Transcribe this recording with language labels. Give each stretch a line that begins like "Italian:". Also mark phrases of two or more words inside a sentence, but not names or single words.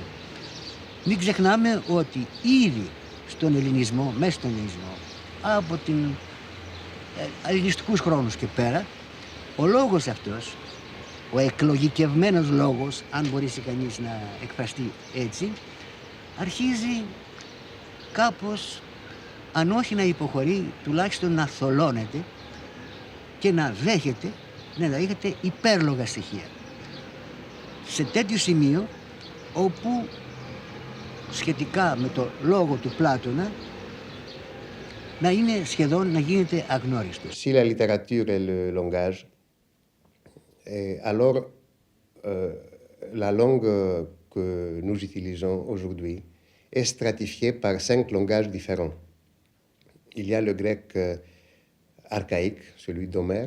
Greek: Μην ξεχνάμε ότι ήδη στον ελληνισμό, μέσα στον ελληνισμό, από την αλληλιστικούς χρόνους και πέρα, ο λόγος αυτός, ο εκλογικευμένος λόγος, αν μπορέσει κανείς να εκφραστεί έτσι, αρχίζει κάπως, αν όχι να υποχωρεί, τουλάχιστον να θολώνεται και να δέχεται, να δέχεται υπέρλογα στοιχεία. Σε τέτοιο σημείο, όπου σχετικά με το λόγο του Πλάτωνα, να είναι σχεδόν να γίνεται αγνώριστος.
French: Si la littérature est le langage, alors la langue que nous utilisons aujourd'hui est stratifiée par 5 langages différents. Il y a le grec archaïque, celui d'Homère.